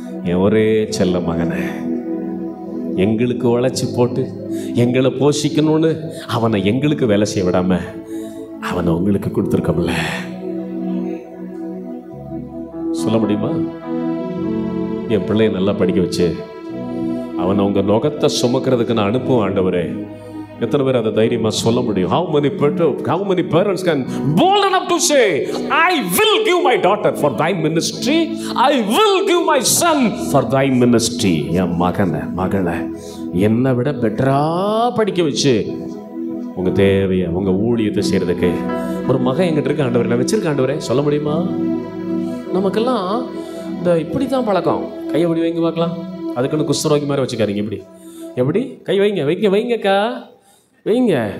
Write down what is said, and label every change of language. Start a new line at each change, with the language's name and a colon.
Tamil: என் ஒரே செல்ல மகனை எங்களுக்கு உழைச்சி போட்டு எங்களை போஷிக்கணும்னு அவனை எங்களுக்கு வேலை செய்ய விடாம அவனை உங்களுக்கு கொடுத்துருக்கோம்ல. சொல்ல முடியுமா? என் பிள்ளைய நல்லா படிக்க வச்சு அவனை உங்க நுகத்தை சுமக்கிறதுக்கு நான் அனுப்புவேன் ஆண்டவரே. எத்தனை பேர் அதை தைரியமா சொல்ல முடியும்?
English: How many parents can bold enough to say, I will give my daughter for thy ministry, I will give my son for thy ministry.
Tamil: என் மகனை மகளை என்னை விட பெட்டரா படிக்க வச்சு உங்க தேவையை உங்க ஊழியத்தை செய்யறதுக்கு ஒரு மகன் எங்கிட்ட இருக்க ஆண்டவரே, நான் வச்சிருக்க ஆண்டவரே. சொல்ல முடியுமா? நமக்கெல்லாம் இந்த இப்படி தான் பழக்கம். கையை இப்படி வைங்க பார்க்கலாம். அதுக்குன்னு குஷ்டரோகி மாதிரி வச்சுக்காதீங்க. இப்படி எப்படி கை வைங்க வைங்க வைங்கக்கா வைங்க.